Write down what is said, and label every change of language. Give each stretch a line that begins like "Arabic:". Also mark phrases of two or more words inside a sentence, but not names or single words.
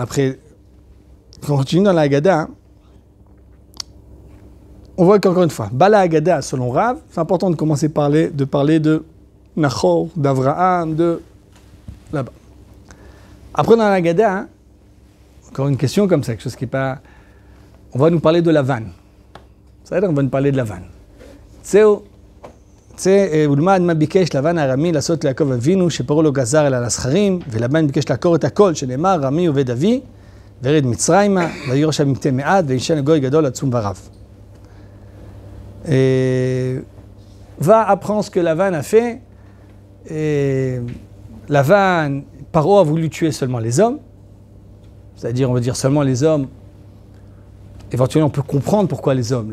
French: Après, quand on continue dans la Haggadah, on voit qu'encore une fois,
Hebrew: בעל ההגדה,
French: selon Rav, c'est important de commencer à parler de Nachor, d'Avraham, de là-bas. Après, dans la Haggadah, encore une question comme ça, quelque chose qui n'est pas... On va nous parler de la vanne. C'est-à-dire, on va nous parler de la vanne.
Hebrew: ולמד מה ביקש לבן הארמי לעשות ליעקב אבינו שפרעה לא גזר אלא על הזכרים ולבן ביקש לעקור את הכל שנאמר רמי עובד אבי וירד מצרימה ויורש המטה מעט וישן לגוי גדול עצום ורב.
French: Va apprendre ce que Lavan a fait. Lavan, Paro a voulu tuer seulement les hommes, c'est-à-dire on va dire seulement les hommes. Éventuellement on peut comprendre pourquoi les hommes.